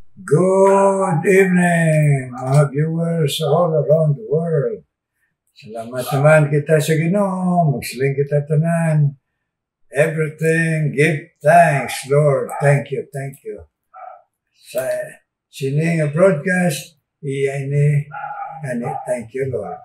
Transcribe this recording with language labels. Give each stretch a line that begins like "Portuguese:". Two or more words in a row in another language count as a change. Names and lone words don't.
English: Good evening, mga viewers all around the world.
Hiligaynon: Salamat naman kita sa Ginoo, magsiling kita tanan.
English: Everything, give thanks, Lord. Thank you, thank you.
Hiligaynon: Sa sining broadcast, iyan ni,
English: thank you, Lord.